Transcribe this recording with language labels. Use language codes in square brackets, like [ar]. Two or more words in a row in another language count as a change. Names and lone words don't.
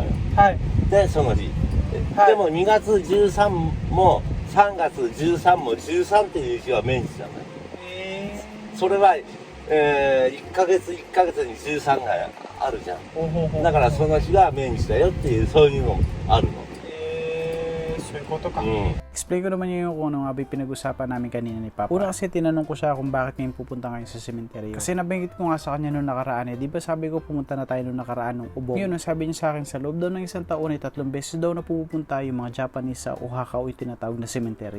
[ja] でその日、でも2月13も3月13も13っていう日は命日なのよ。それは、1ヶ月に13があるじゃん。だからその日が命日だよっていう、そういうのもあるの。そういうことか。 [tl] Explain ko naman yung kung ano nga ba pinag-usapan namin kanina ni Papa. Una kasi tinanong ko siya kung bakit ngayon pupunta ngayon sa sementeryo. Kasi nabanggit ko nga sa kanya nung nakaraan di ba sabi ko pumunta na tayo nung nakaraan ng ubong. Ngayon, sabi niya sa akin sa loob daw ng 1 taon ay 3 beses daw na pupunta yung mga Japanese sa Oaxaca o yung tinatawag na sementeryo.